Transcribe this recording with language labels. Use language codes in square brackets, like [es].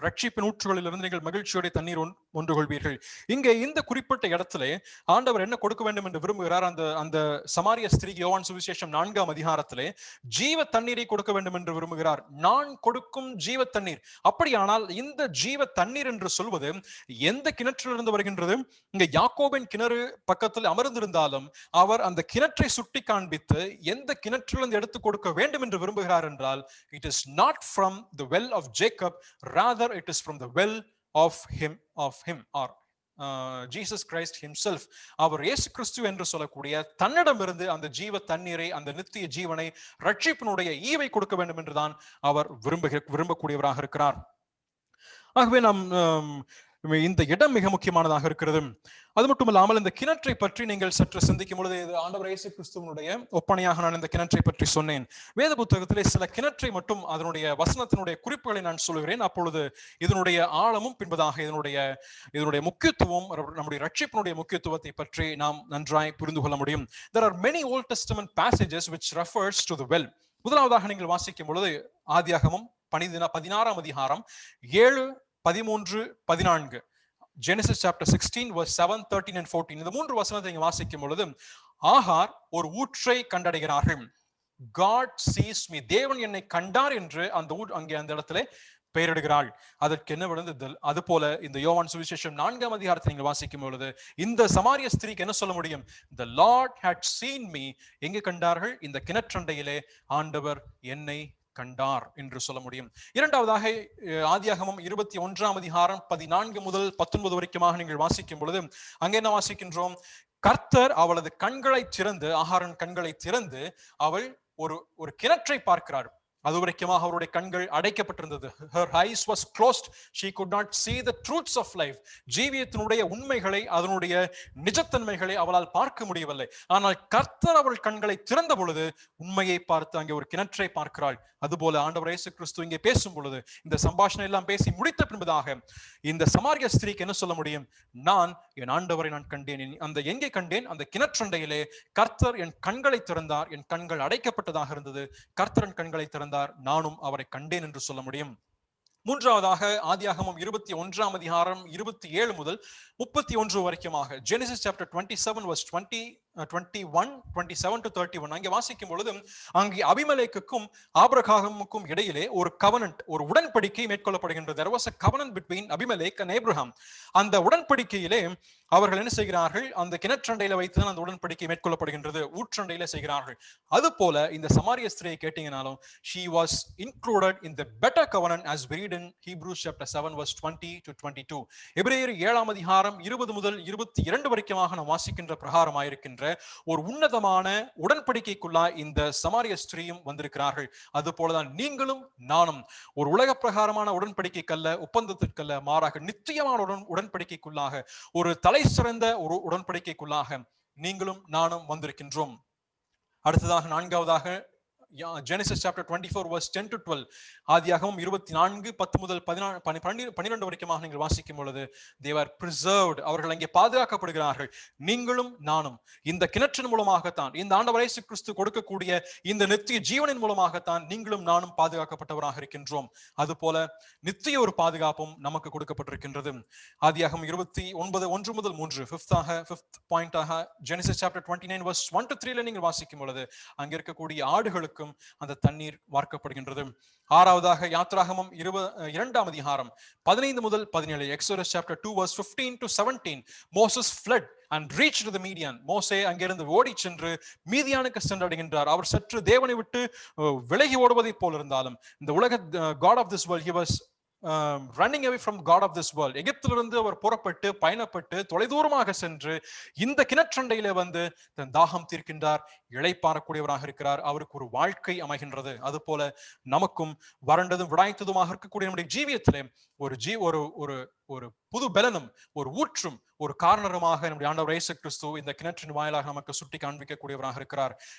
[ta] ரட்சிப்பின் ஊற்றுகளிலிருந்து நீங்கள் மகிழ்ச்சியோட தண்ணீர் மொண்டு கொள்வீர்கள். இங்கே இந்த குறிப்பிட்ட இடத்துல ஆண்டவர் என்ன கொடுக்க வேண்டும் என்று விரும்புகிறார்? அந்த சமாரிய ஸ்திரீக்கு யோவான் சுவிசேஷம் 4ஆம் அதிகாரத்திலே ஜீவ தண்ணீரை கொடுக்க வேண்டும் என்று விரும்புகிறார். நான் கொடுக்கும் ஜீவ தண்ணீர். அப்படியானால் இந்த ஜீவ தண்ணீர் என்று சொல்வது எந்த கிணற்றிலிருந்து வருகின்றது? இங்க யாக்கோபின் கிணறு பக்கத்தில் அமர்ந்திருந்தாலும் அவர் அந்த கிணற்றை சுட்டி காண்பித்து எந்த கிணற்றிலிருந்து கொடுக்க வேண்டும் என்று விரும்புகிறார் என்றால், [en] it is not from the well of Jacob, rather it is from the well of him or Jesus Christ himself. [ta] அவர் இயேசு கிறிஸ்து என்று சொல்லக்கூடிய தன்னிடமிருந்து அந்த ஜீவ தண்ணீரை, அந்த நித்திய ஜீவனை, ரட்சிப்பினுடைய ஈவை கொடுக்க வேண்டும் என்றுதான் அவர் விரும்பக்கூடியவராக இருக்கிறார். ஆகவே நாம் இந்த இடம் மிக முக்கியமானதாக இருக்கிறது. அது மட்டுமல்லாமல் இந்த கிணற்றை பற்றி நீங்கள் சற்று சிந்திக்கும் பொழுது, ஆண்டவர் இயேசு கிறிஸ்துவனுடைய ஒப்பனையாக நான் இந்த கிணற்றை பற்றி சொன்னேன். வேத புத்தகத்திலே சில கிணற்றை மட்டும் அதனுடைய வசனத்தினுடைய குறிப்புகளை நான் சொல்கிறேன். அப்பொழுது இதனுடைய ஆழமும் பின்பதாக இதனுடைய முக்கியத்துவம், நம்முடைய ரட்சிப்பினுடைய முக்கியத்துவத்தை பற்றி நாம் நன்றாய் புரிந்து கொள்ள முடியும். [en] There are many Old Testament passages which refers to the well. [ta] முதலாவதாக நீங்கள் வாசிக்கும் பொழுது ஆதியாகமம் 16ஆம் அதிகாரம் 7, 13, 14. [en] Genesis chapter 16 verse 7, 13 and 14. [ta] இந்த 3 வசனத்தை இங்க வாசிக்கும் பொழுது ஆகார் ஒரு ஊற்றை கண்டடைகிறார்கள். [en] God sees me. [ta] தேவன் என்னை கண்டார் என்று அங்கே அந்த இடத்துல பெயரிடுகிறாள். அதற்கு என்ன விழுந்தது? அது போல இந்த யோவான் சுவிசேஷம் 4ஆம் அதிகாரத்தை நீங்கள் வாசிக்கும் பொழுது இந்த சமாரிய ஸ்திரீக்கு என்ன சொல்ல முடியும்? [en] The Lord had seen me. [ta] எங்கே கண்டார்கள்? இந்த கிணற்றண்டையிலே ஆண்டவர் என்னை கண்டார் என்று சொல்ல முடியும். இரண்டாவதாக ஆதியாகமம் 21ஆம் அதிகாரம் 14 முதல் 19 வரைக்குமாக நீங்கள் வாசிக்கும் பொழுது அங்கே என்ன வாசிக்கின்றோம்? கர்த்தர் அவளது கண்களை திறந்து, ஆகாரின் கண்களை திறந்து அவள் ஒரு கிணற்றை பார்க்கிறார். அதுவரைக்குமாக அவருடைய கண்கள் அடைக்கப்பட்டிருந்தது. [en] Her eyes was closed. She could not see the truths of life. [ta] ஜீவியத்தினுடைய உண்மைகளை, அதனுடைய நிஜத்தன்மைகளை அவளால் பார்க்க முடியவில்லை. ஆனால் கர்த்தர் அவள் கண்களை திறந்த பொழுது உண்மையை பார்த்து அங்கே ஒரு கிணற்றை பார்க்கிறாள். அதுபோல ஆண்டவர் இயேசு கிறிஸ்து இங்கே பேசும் பொழுது, இந்த சம்பாஷணை எல்லாம் பேசி முடித்த பின்பதாக இந்த சமாரிய ஸ்திரீக்கு என்ன சொல்ல முடியும்? நான் என் ஆண்டவரை நான் கண்டேன். அந்த எங்கே கண்டேன்? அந்த கிணற்றண்டையிலே கர்த்தர் என் கண்களை திறந்தார். என் கண்கள் அடைக்கப்பட்டதாக இருந்தது. கர்த்தர் என் கண்களை திறந்தார், நானும் அவரை கண்டேன் என்று சொல்ல முடியும். மூன்றாவதாக ஆதியாகமம் 21ஆம் அதிகாரம் 27 முதல் 31 வரைக்குமாக [en] Genesis chapter 27 verse 21, 27 to 31 [ta] அங்கே வாசிக்கும் பொழுது அங்கே அபிமெலேக்குக்கும் ஆபிரகாமுக்கும் இடையிலே ஒரு கவனன்ட், ஒரு உடன்படிக்கை மேற்கொள்ளப்படுகின்றது. [en] There was a covenant between Abimelech and Abraham. [ta] அந்த உடன்படிக்கையிலே அவர்கள் என்ன செய்கிறார்கள்? அந்த கிணற்றண்டையில வைத்துதான் அந்த உடன்படிக்கை மேற்கொள்ளப்படுகின்றது. ஊற்றண்டையில செய்கிறார்கள். அது போல இந்த சமாரிய ஸ்திரியை கேட்டீங்கனாலும் [en] she was included in the better covenant as read in Hebrews chapter 7 verse 20 to 22. [ta] எபிரேயர் 7ஆம் அதிகாரம் 20 முதல் 22 வரைக்குமாக நாம் வாசிக்கின்ற பிரகாரமாயிருக்கின்ற ஒரு உன்னதமான உடன்படிக்கைக்குள்ளாய் இந்த சமாரிய ஸ்திரீயும் வந்திருக்கிறார்கள். அது போலதான் நீங்களும் நானும் ஒரு உலக பிரகாரமான உடன்படிக்கைக்கல்ல, ஒப்பந்தத்திற்கல்ல, மாறாக நித்தியமான உடன்படிக்கைக்குள்ளாக, ஒரு தலை சிறந்த ஒரு உடன்படிக்கைக்குள்ளாக நீங்களும் நானும் வந்திருக்கின்றோம். அடுத்ததாக நான்காவதாக [en] Genesis chapter 24 verse 10 to 12. [ta] ஆதியாகமம் 24 10 முதல் 12 வரைக்குமாக நீங்கள் வாசிக்கும் பொழுது [en] they were preserved. [ta] அவர்கள் அங்கே பாதுகாக்கப்படுகிறார்கள். நீங்களும் நானும் இந்த கிணற்றின் மூலமாகத்தான், இந்த ஆண்டவர் இயேசு கிறிஸ்து கொடுக்கக்கூடிய இந்த நித்திய ஜீவனின் மூலமாகத்தான் நீங்களும் நானும் பாதுகாக்கப்பட்டவராக இருக்கின்றோம். அதுபோல நித்திய ஒரு பாதுகாப்பும் நமக்கு கொடுக்கப்பட்டிருக்கின்றது. ஆதியாகமம் 29 1 முதல் 3 fifth பாயிண்டாக [en] Genesis chapter 29 verse 1 to 3 [ta] நீங்கள் வாசிக்கும் பொழுது அங்க இருக்கக்கூடிய ஆடுகளுக்கு அந்த தண்ணீர் வார்க்கப்படுகின்றது. ஆறாவதாக யாத்ராகமம் 22ஆம் அதிகாரம் 15 முதல் 17 [en] Exodus chapter 2 verse 15 to 17. Moses fled and reached to the Midian. [ta] மோசே அங்கிருந்து ஓடி சென்று மீதியானுக்கு சென்றடைகின்றார். அவர் சற்று தேவனை விட்டு விலகி ஓடுவதை போல் இருந்தாலும் இந்த உலக [en] God of this world, he was running away from God of this world. [ta] எகிப்திலிருந்து அவர் புறப்பட்டு பயணப்பட்டு தொலைதூரமாக சென்று இந்த கிணற்றண்டையிலே வந்து தன் தாகம் தீர்க்கின்றார், இளைப்பாறக்கூடியவராக இருக்கிறார், அவருக்கு ஒரு வாழ்க்கை அமைகின்றது. அது போல நமக்கும் வறண்டதும் விடாய்த்ததுமாக இருக்கக்கூடிய நம்முடைய ஜீவியத்திலே ஒரு ஒரு ஒரு புது பலனும் ஒரு ஊற்றும் ஒரு காரணமாக நம்முடைய ஆண்டவர் இயேசு கிறிஸ்து இந்த கிணற்றின் வாயிலாக நமக்கு சுட்டி காண்பிக்கக்கூடியவராக இருக்கிறார்.